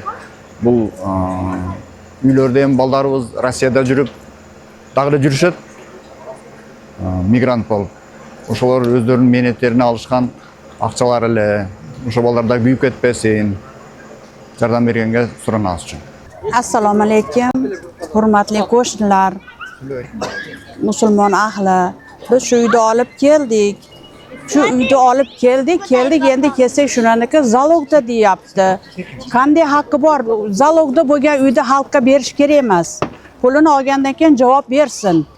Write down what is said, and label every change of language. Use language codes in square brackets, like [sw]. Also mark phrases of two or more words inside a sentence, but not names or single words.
[ky] Бул үйлөрдө эми балдарыбыз Россияда жүрүп, дагы эле жүрүшөт. Мигрант болуп. Ошолор өздөрүнүн мээнеттерин алышкан акчалар эле. Ошо балдар да күйүп кетпесин. Жардам бергенге суранабыз үчүн. [uz] Assalomu alaykum, hurmatli qo'shnilar, musulmon ahli. Biz shu uyda olib keldik. Shu uyda olib keldik, endi kelsak shunaniki zalogda deyapti. Qanday haqqi bor? Zalogda bo'lgan uyda xalqqa berish kerak emas. Pulini olgandan keyin javob bersin.